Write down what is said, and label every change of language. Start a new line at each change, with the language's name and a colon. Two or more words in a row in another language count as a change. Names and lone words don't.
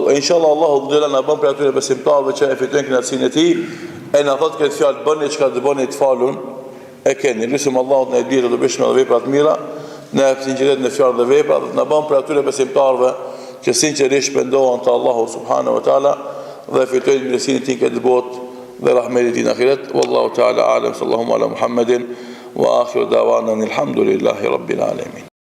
Albanian: E inshallah Allahu xhelal na bën për atyre besimtarëve që e fitojnë kënaqësinë e tij, e na thotë këtë fjalë, bëni çka të bëni të falun e keni. Lutim Allahut në ditë të bëshme dhe vepra të mira, në sinqeritet në fjalë dhe vepra, dhe na bën për atyre besimtarëve që sinqerisht pendohen te Allahu
Arabic: سبحانه وتعالى
Albanian: dhe fitojnë mirësinë e tij këtë botë dhe rahmetin e tij në ahiret.
Arabic: والله تعالى أعلم، صلى الله على محمد وآخر دعوانا الحمد لله رب العالمين.